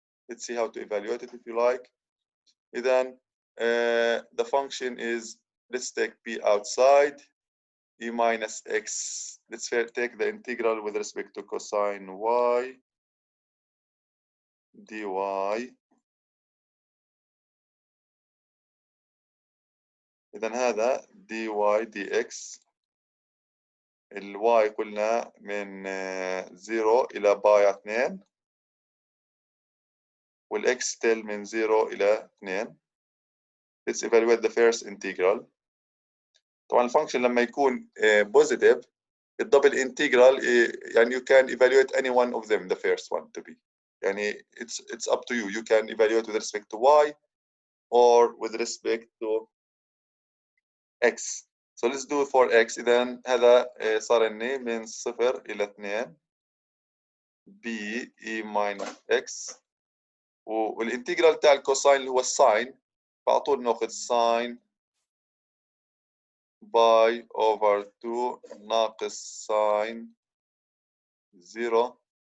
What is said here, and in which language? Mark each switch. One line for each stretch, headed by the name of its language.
English: Let's see how to evaluate it if you like. Then the function is, let's take p outside, e minus x. Let's take the integral with respect to cosine y dy.
Arabic: إذا هذا dy dx. الواي قلنا من 0 إلى باي 2، والإكس still من 0 إلى 2.
English: Let's evaluate the first integral.
Arabic: طبعا الفانكشن لما يكون
English: positive,
Arabic: الدبل
English: integral
Arabic: يعني
English: you can evaluate any one of them, the first one to be.
Arabic: يعني
English: it's up to you. You can evaluate with respect to y or with respect to x. So let's do it for x.
Arabic: إذا هذا صار لنا من 0 إلى 2 b e minus x، والانتجرال تاع الكوساين اللي هو الساين، فعلى طول ناخذ ساين باي اوفر 2 ناقص ساين 0.